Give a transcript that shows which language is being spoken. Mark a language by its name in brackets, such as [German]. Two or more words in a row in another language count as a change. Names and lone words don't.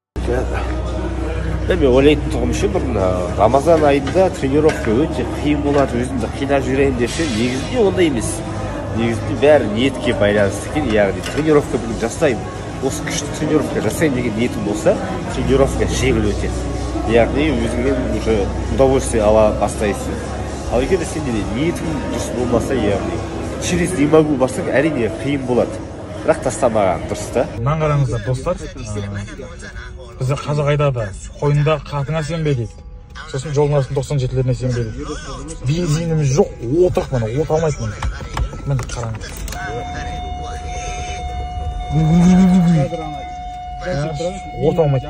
[Kazakh] Мен ойлайтын тұғым үшін бір Рамазан айында тренировка өте қиын болады, өзімді қинап жүрейін десе, негізінде ондай емес. Негізінде бәрі ниетке байланысты екен, яғни тренировка бүгін жасаймын. Осы күшті тренировка жасайын деген ниетім болса, тренировка жеңіл өтеді. Яғни өзіңнен [Russian] уже удовольствие [Kazakh] ала бастайсың. Ал егер сенде ниетің дұрыс болмаса, яғни [Russian] через не могу [Kazakh] барсаң, әрине қиын болады. Бірақ тастамаған дұрыс та. Мынаны қараңыздар достар. Бізде қазақ айтады, қойында қатыңа сенбе дейді. Сосын жолдың астын 97-леріне сенбе дейді. Бензиніміз жоқ, отырық мына, от алмайды мына. Міне қараңыз. От алмайды.